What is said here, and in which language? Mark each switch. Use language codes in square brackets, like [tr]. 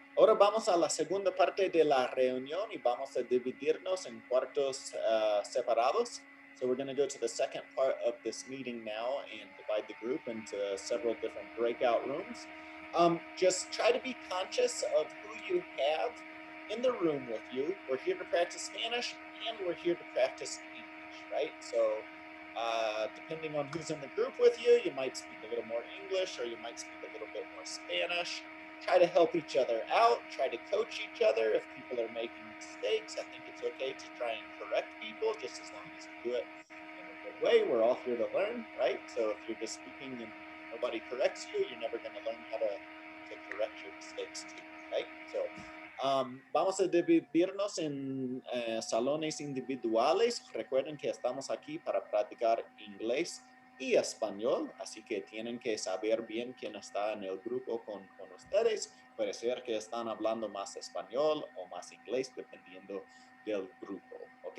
[es] Ahora vamos a la segunda parte de la reunión y vamos a dividirnos en cuartos separados. [en] So we're going to go to the second part of this meeting now and divide the group into several different breakout rooms. Just try to be conscious of who you have in the room with you. We're here to practice Spanish and we're here to practice English, right? So depending on who's in the group with you, you might speak a little more English or you might speak a little bit more Spanish. Try to help each other out, try to coach each other. If people are making mistakes, I think it's okay to try and correct people, just as long as you do it in a good way. We're all here to learn, right? So if you're just speaking and nobody corrects you, you're never going to learn how to correct your mistakes too, right? [es] So vamos a dividirnos en salones individuales. Recuerden que estamos aquí para practicar inglés y español, así que tienen que saber bien quién está en el grupo con ustedes. Puede ser que están hablando más español o más inglés, dependiendo del grupo, ¿ok?